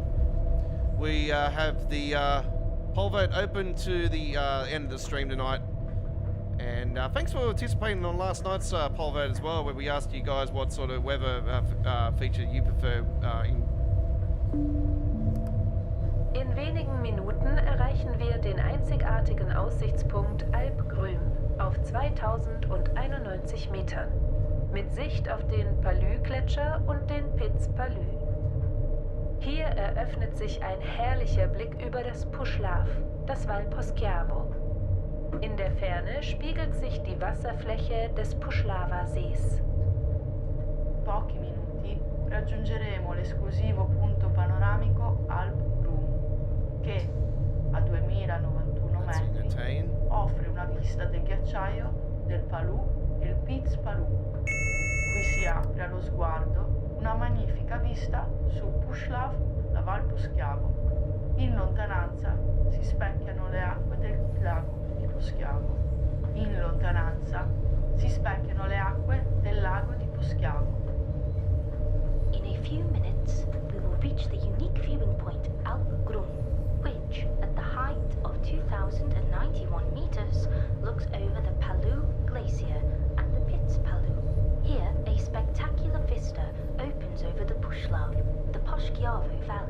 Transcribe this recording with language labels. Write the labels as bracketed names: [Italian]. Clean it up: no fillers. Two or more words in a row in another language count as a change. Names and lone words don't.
[English] We have the poll vote open to the end of the stream tonight. And thanks for participating on last night's poll vote as well, where we asked you guys what sort of weather feature you prefer [German] In wenigen Minuten erreichen wir den einzigartigen Aussichtspunkt Alp Grüm auf 2091 Metern. Mit Sicht auf den Palus-Gletscher und den Piz Palus. Hier eröffnet sich ein herrlicher Blick über das Puszlaw, das Val Poschiavo. In der Ferne spiegelt sich die Wasserfläche des Puszlawa-Sees. [Italian] Pochi minuti raggiungeremo l'esclusivo punto panoramico Alp Grüm, che a 2091 metri offre una vista del ghiacciaio, del Palus e il Piz Palus. Qui si apre allo sguardo una magnifica vista su Puszlaw, la Val Poschiavo. In lontananza si specchiano le acque del lago di Poschiavo. In lontananza si specchiano le acque del lago di Poschiavo. [English] In a few minutes, we will reach the unique viewing point Alp Grüm, which, at the height of 2,091 meters, looks over the Palus Glacier and the Piz Palus. Here, a spectacular vista opens over the Puszlaw, the Poschiavo Valley.